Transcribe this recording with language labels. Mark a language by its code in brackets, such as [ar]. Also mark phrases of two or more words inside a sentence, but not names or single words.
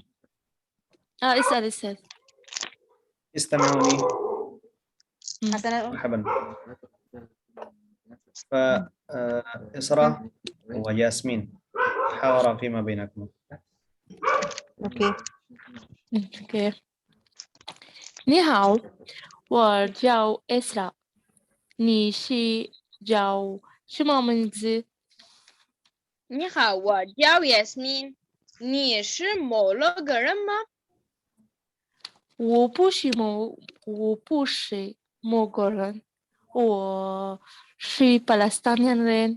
[ar] اسأل. استمعوني. حسنا. مرحبا. فإسراء وياسمين حاورا فيما بينكم. اوكي. [zh] 你好，我叫 إسراء。你是叫什么名字？你好，我叫 Yasmin。你是某了个人吗？我不是某个人，我是巴勒斯坦人。